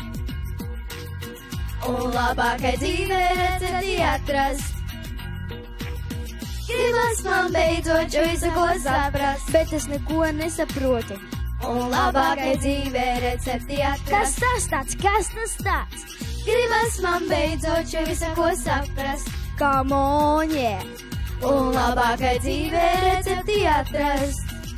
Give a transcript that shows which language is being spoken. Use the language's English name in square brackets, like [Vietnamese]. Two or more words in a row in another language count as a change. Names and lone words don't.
[Latvian] Un labākai dzīvē recepti atrast. Gribas man beidzot šeit visā ko saprast. Bet es neko nesaprotu. Un labākai dzīvē recepti atrast. Kas tas tāds, kas tas tāds? Gribas man beidzot šeit visā ko saprast. [English] Come on, yeah. [Latvian] Un labākai dzīvē recepti atrast.